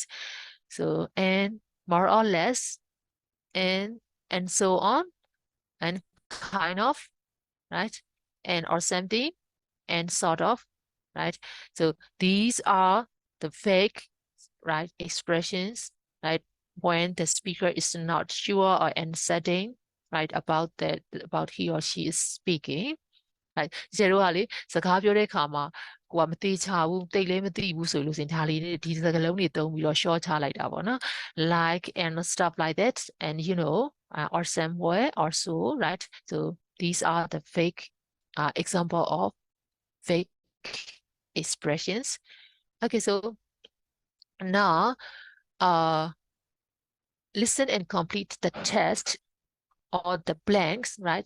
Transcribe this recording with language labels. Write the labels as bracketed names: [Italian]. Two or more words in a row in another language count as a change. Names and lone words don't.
[English] So and more or less and so on and kind of, right, and or something and sort of, right. So these are the fake right expressions, right, when the speaker is not sure or uncertain, right, about he or she is speaking. Right. [Burmese] ကျတို့ကလေစကားပြောတဲ့အခါမှာကိုကမသိချဘူးတိတ်လည်းမသိဘူးဆိုလို့ရှင်ဒါလေးဒီစကားလုံးတွေသုံးပြီးတော့ short ချလိုက်တာပေါ့နော် [English] like and stuff like that and you know or somewhere or so, right? So these are the fake example of fake expressions. Okay, so now listen and complete the test or the blanks, right?